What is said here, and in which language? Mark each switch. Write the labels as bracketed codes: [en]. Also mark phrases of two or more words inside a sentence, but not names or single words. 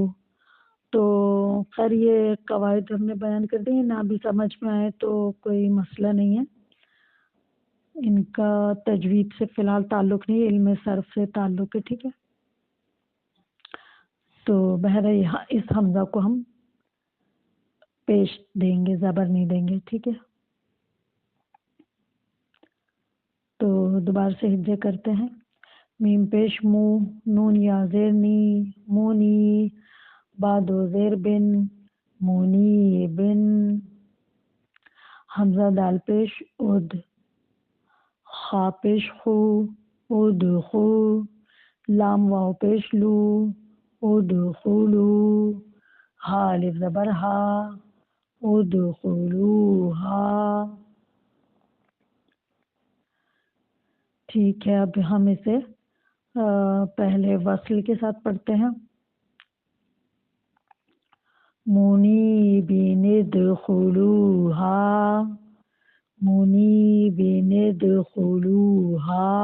[ur] تو خیر یہ قواعد ہم نے بیان کر دی، نہ بھی سمجھ میں آئے تو کوئی مسئلہ نہیں ہے، ان کا تجوید سے فی الحال تعلق نہیں، علم صرف سے تعلق ہے. ٹھیک ہے، تو بہرحال یہاں اس حمزہ کو ہم پیش دیں گے، زبر نہیں دیں گے. ٹھیک ہے، تو دوبارہ سے ہجے کرتے ہیں. میم پیش مو، نون یا زیر نی، مونی. بعد و زیر بن، مونی بن. حمزہ دال پیش اد، خا پیش خو، اد خو. لام واو پیش لو، اد خلو. ہا الف زبر ہا، اد خلو ہا. ٹھیک ہے، اب ہم اسے پہلے وصل کے ساتھ پڑھتے ہیں. [ar] منیبین ادخلوہا، منیبین ادخلوہا.